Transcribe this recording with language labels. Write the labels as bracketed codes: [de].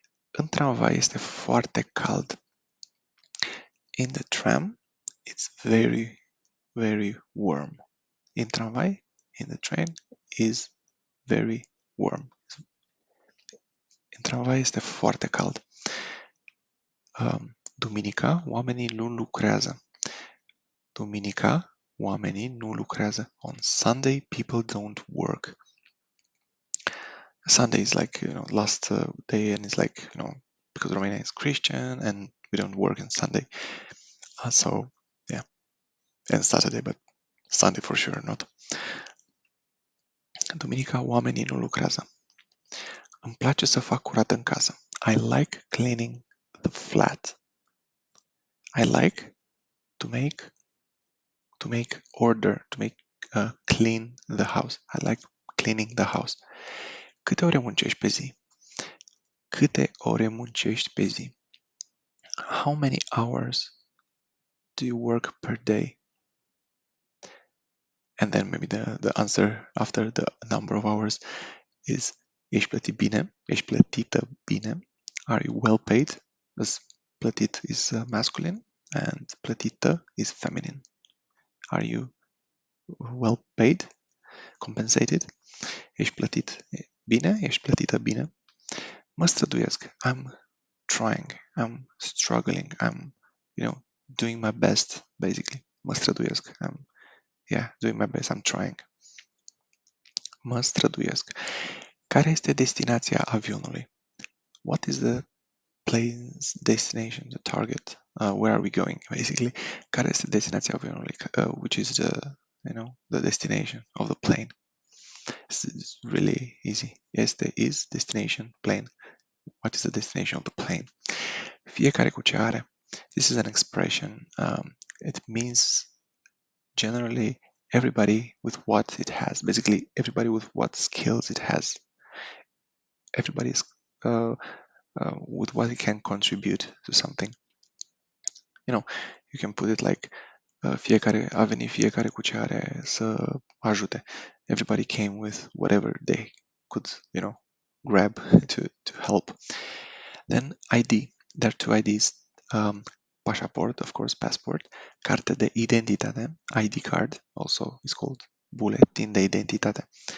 [ro] În tramvai este foarte cald. [en] In the tram, it's very, very warm. In tramvai, in the train, is very warm. [ro] În tramvai este foarte cald. Duminica, oamenii nu lucrează. Duminica, oamenii nu lucrează. [en] On Sunday, people don't work. Sunday is like, last day, and it's like, because Romania is Christian and we don't work on Sunday. So, yeah. And Saturday, but Sunday for sure not. [ro] Duminica, oamenii nu lucrează. Îmi place să fac curat în casă. [en] I like cleaning the flat. I like to make order, to make clean the house. I like cleaning the house. [ro] Câte ore muncești pe zi? Câte ore muncești pe zi? [en] How many hours do you work per day? And then maybe the answer after the number of hours is [ro] ești plătit bine, ești plătită bine. [en] Are you well paid? As plătit is masculine and plătită is feminine. Are you well paid? Compensated? [ro] Ești plătit bine, ești plătită bine. Mă străduiesc. [en] I'm trying. I'm struggling. I'm, doing my best, basically. [ro] Mă străduiesc. [en] I'm, doing my best. I'm trying. [ro] Mă străduiesc. Care este destinația avionului? [en] What is the plane's destination, the target? Where are we going, basically? [ro] Care este destinația avionului? [en] Which is the destination of the plane? It's really easy. Este is destination plane. What is the destination of the plane? [ro] Fiecare cu ce are. [en] This is an expression. It means generally everybody with what it has. Basically, everybody with what skills it has. Everybody is with what it can contribute to something. You can put it like [ro] fiecare a venit fiecare cu ce are să ajute. [en] Everybody came with whatever they could, grab to help. Then ID. There are two IDs. Pașaport, of course, passport. Carte de identitate, ID card, also is called buletin de identitate.